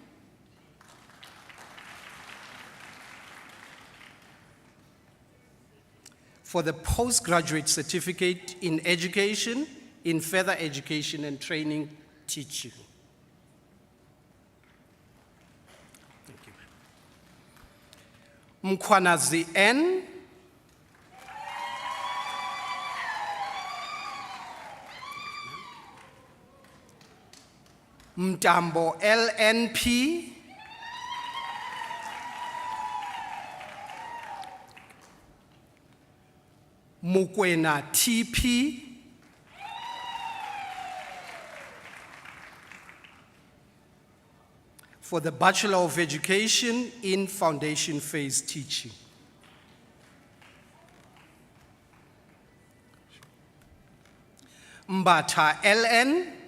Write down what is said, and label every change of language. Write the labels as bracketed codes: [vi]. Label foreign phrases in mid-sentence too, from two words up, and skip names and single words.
[en] For the postgraduate certificate in education, in further education and training teaching. Thank you. Mkwanazi N. Mtambo LNP. Mukwena TP. For the Bachelor of Education in Foundation Phase Teaching. Mbata LN.